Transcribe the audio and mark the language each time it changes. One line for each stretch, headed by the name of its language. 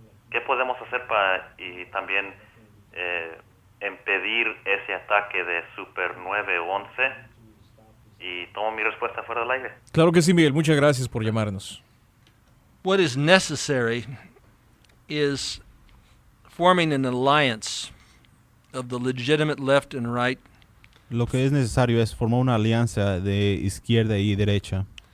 Spanish: ¿Qué podemos hacer para y también impedir ese ataque de Super 911? Y tomo mi respuesta fuera del aire. Claro que sí, Miguel, muchas gracias por llamarnos.
English: What is necessary is forming an alliance of the legitimate left and right.
Spanish: Lo que es necesario es formar una alianza de izquierda y derecha.